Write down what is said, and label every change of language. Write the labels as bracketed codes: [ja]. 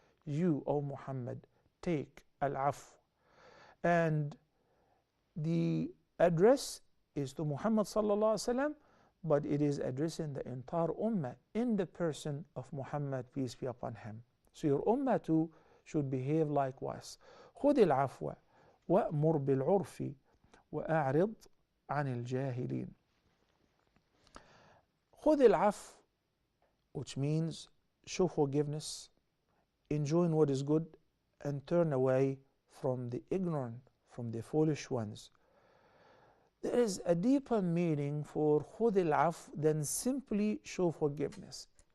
[en] You, O Muhammad, take al-afu. And the address is to Muhammad sallallahu alaihi wasallam, but it is addressing the entire ummah in the person of Muhammad, peace be upon him. So your ummah too should behave likewise. [ar] خذ العفو وأمر بالعرف وأعرض عن الجاهلين. خذ العفو, [en] which means show forgiveness, enjoying what is good, and turn away from the ignorant, from the foolish ones. There is a deeper meaning for [ar] خذ العفو [en] than simply show forgiveness.